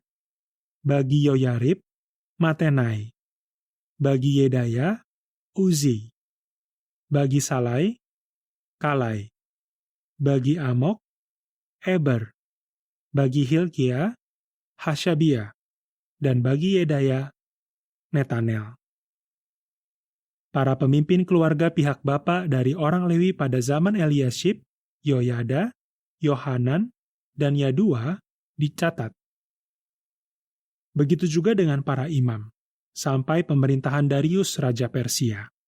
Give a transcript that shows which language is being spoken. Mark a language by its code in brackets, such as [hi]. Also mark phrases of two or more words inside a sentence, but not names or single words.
[id] Bagi Yoyarib, Matenai. Bagi Yedaya, Uzi. Bagi Salai, Kalai. Bagi Amok, Eber. Bagi Hilkia, Hashabia. Dan bagi Yedaya, Netanel. Para pemimpin keluarga pihak bapa dari orang Lewi pada zaman Eliashib, Yoyada, Yohanan, dan Yadua dicatat. Begitu juga dengan para imam, sampai pemerintahan Darius Raja Persia.